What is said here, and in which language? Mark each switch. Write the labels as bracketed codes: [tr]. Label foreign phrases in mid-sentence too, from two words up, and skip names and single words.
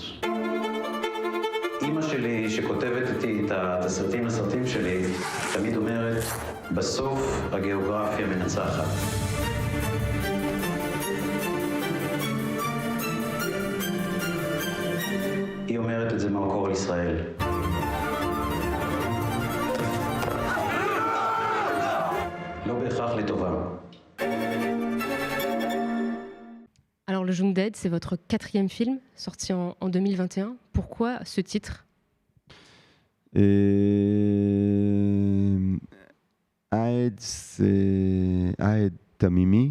[he] אמא שלי, שכותבת איתי את התסריטים לסרטים שלי, תמיד אומרת, בסוף הגיאוגרפיה מנצחת. היא אומרת את זה מהמקור על ישראל. לא בהכרח לטובה. [fr] Alors, Le Genou d'Aède, c'est votre 4e film, sorti en 2021. Pourquoi ce titre ? Aed, c'est Aed Tamimi.